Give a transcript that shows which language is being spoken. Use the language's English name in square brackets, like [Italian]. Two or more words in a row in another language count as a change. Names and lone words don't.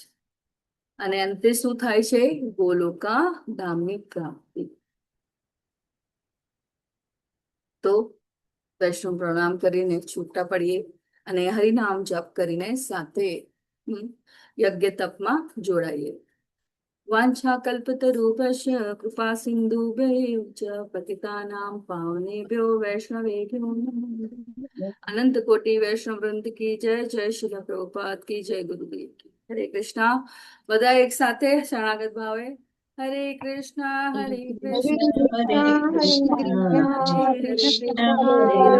[Gujarati] અને અંતે શું થાય છે? ગોલોકા ધામની પ્રાપ્તિ. તો વૈષ્ણવ પ્રણામ કરીને છૂટા પડીએ અને હરિનામ જપ કરીને સાથે યજ્ઞ તપમાં જોડાઈએ. [Sanskrit] વાંછા કલ્પતરુભ્યશ્ચ કૃપા સિંધુભ્યૈવ ચ પતિતાનાં પાવનેભ્યો વૈષ્ણવેભ્યો નમઃ. [Hindi] अनंत कोटी वैष्णव वृंद की जय. जय श्री प्रभुपाद की जय. गुरुदेव की. हरे कृष्ण. [Gujarati] બધા એક સાથે શરણાગત ભાવે [Sanskrit] હરે કૃષ્ણ હરે કૃષ્ણ [Gujarati] હરે કૃષ્ણ હરે હરે